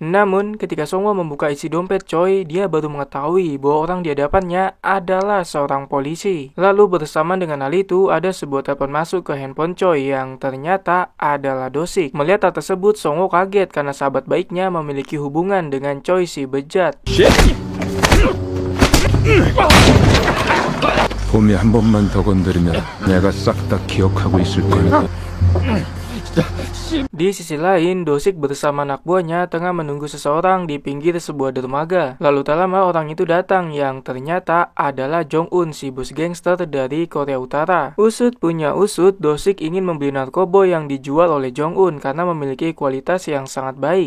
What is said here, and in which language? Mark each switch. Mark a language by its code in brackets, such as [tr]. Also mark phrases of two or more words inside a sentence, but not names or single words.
[id] Namun, ketika Songwo membuka isi dompet Choi, dia baru mengetahui bahwa orang di hadapannya adalah seorang polisi. Lalu bersama dengan hal itu, ada sebuah telepon masuk ke handphone Choi yang ternyata adalah Dosik. Melihat hal tersebut, Songwo kaget karena sahabat baiknya memiliki hubungan dengan Choi si bejat. [ko] 봄이 한 번만 더 건드리면 내가 싹 다 기억하고 있을 거니까. [id] Di sisi lain, Dosik bersama anak buahnya tengah menunggu seseorang di pinggir sebuah dermaga. Lalu tak lama orang itu datang yang ternyata adalah Jong-un, si bos gangster dari Korea Utara. Usut punya usut, Dosik ingin membeli narkoba yang dijual oleh Jong-un karena memiliki kualitas yang sangat baik.